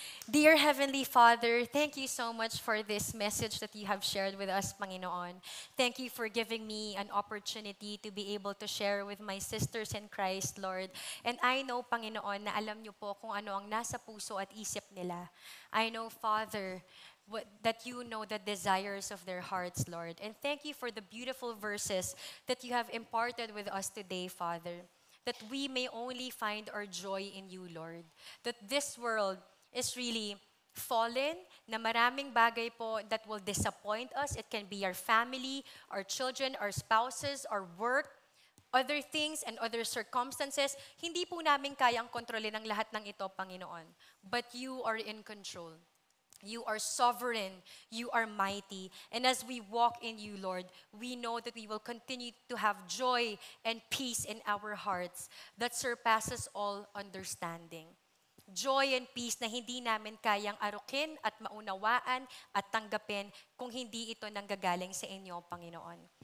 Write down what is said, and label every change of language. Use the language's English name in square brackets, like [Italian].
[English] Dear Heavenly Father, thank you so much for this message that you have shared with us, Panginoon. Thank you for giving me an opportunity to be able to share with my sisters in Christ, Lord. And I know, [Filipino] Panginoon, na alam niyo po kung ano ang nasa puso at isip nila. [English] I know, Father, that you know the desires of their hearts, Lord. And thank you for the beautiful verses that you have imparted with us today, Father. that we may only find our joy in you, Lord. That this world is really fallen, [Filipino] na maraming bagay po [English] that will disappoint us. It can be our family, our children, our spouses, our work, other things and other circumstances. [Filipino] Hindi po namin kayang kontrolin ang lahat ng ito, Panginoon. [English] But you are in control. You are sovereign. You are mighty. And as we walk in you, Lord, we know that we will continue to have joy and peace in our hearts that surpasses all understanding. Joy and peace [Filipino] na hindi namin kayang arukin at maunawaan at tanggapin kung hindi ito nanggagaling sa inyo, Panginoon.